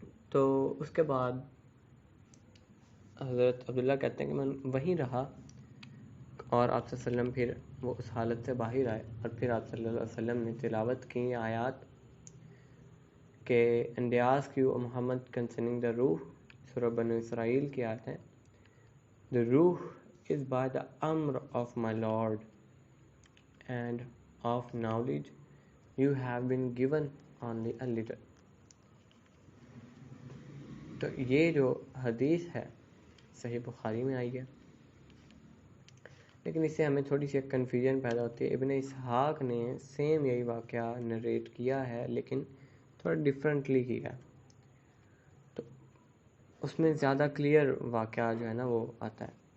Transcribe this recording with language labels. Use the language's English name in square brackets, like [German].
[Urdu] تو اس کے بعد حضرت عبداللہ کہتے ہیں کہ میں وہیں رہا، اور آپ صلی اللہ علیہ وسلم پھر وہ اس حالت سے باہر آئے، اور پھر آپ صلی اللہ علیہ وسلم نے تلاوت کی آیات کہ [English] and they ask you Muhammad concerning the [Urdu] روح. سورہ بنو اسرائیل کی آیت ہے [English] the ruh is by the amr of my Lord and of knowledge you have been given only a little. [Urdu] تو یہ جو حدیث ہے صحیح بخاری میں آئی ہے، لیکن اس سے ہمیں تھوڑی سی کنفیوژن پیدا ہوتی ہے. ابن اسحاق نے سیم یہی واقعہ نریٹ کیا ہے، لیکن تھوڑا ڈفرینٹلی کیا ہے. تو اس میں زیادہ کلیئر واقعہ جو ہے نا وہ آتا ہے.